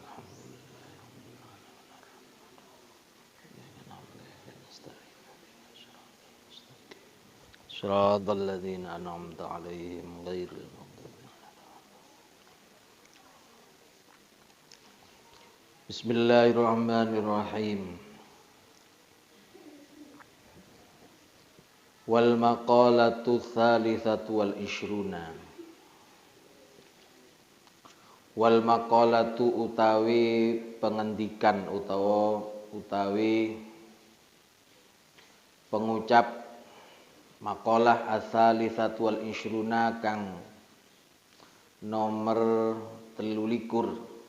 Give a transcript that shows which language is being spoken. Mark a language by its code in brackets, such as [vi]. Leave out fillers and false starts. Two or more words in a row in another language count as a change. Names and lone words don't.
[ar] صراط الذين أنعمت عليهم غير المغضوب عليهم. Bismillahirrahmanirrahim. والمقالة الثالثة والعشرون. والمقالة [jv] utawi pengendikan utawi pengucap [ar] مقالة الثالثة والعشرون [jv] kang nomor 23.